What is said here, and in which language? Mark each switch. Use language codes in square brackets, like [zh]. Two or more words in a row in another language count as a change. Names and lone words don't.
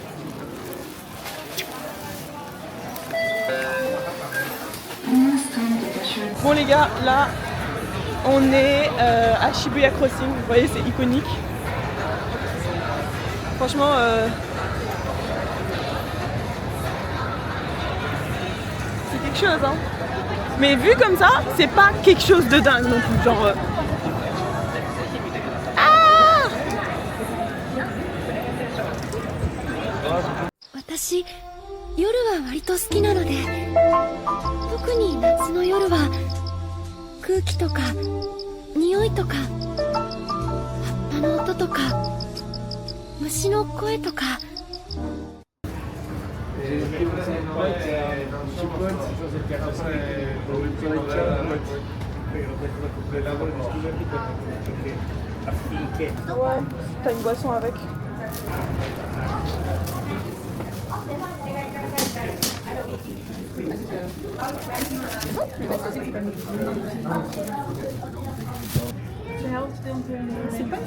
[fr] Bon les gars, là on est à Shibuya Crossing, vous voyez c'est iconique. Franchement c'est quelque chose hein. Mais vu comme ça, c'est pas quelque chose de dingue non plus, genre Ah [ja] 私、夜は割と好きなので、特に夏の夜は空気とか匂いとか葉っぱの音とか虫の声とか。 [fr] Ouais, t'as une boisson avec. C'est pas...